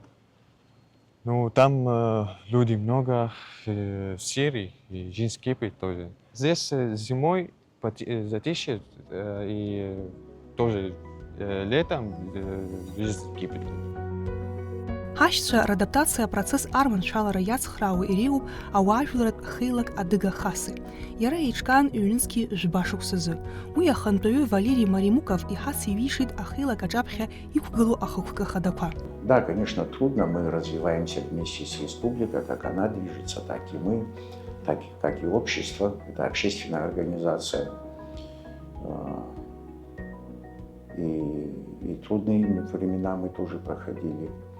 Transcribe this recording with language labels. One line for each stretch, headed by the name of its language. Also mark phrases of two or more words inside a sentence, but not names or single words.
Russian: Там люди много в Сирии, и жизнь кипит тоже. Здесь зимой затишье, и тоже летом жизнь кипит.
Abkhazian: Ҳашьцәа радаптациа апроцесс арманшәалара иацхраауа иреиуоуп ауаажәларатә хеилак адыга Хаси. Иара еиҿкаан ҩ-нызқьи жәба шықәсазы. Уи ахантәаҩы Валерий Маримуков иҳациҩишеит ахеилак аҿаԥхьа иқәгылоу ахықәкы хадақәа.
Russian: Да, конечно, трудно, мы развиваемся вместе с республикой, как она движется, так и мы, как и общество, это общественная организация. И трудные времена мы тоже проходили.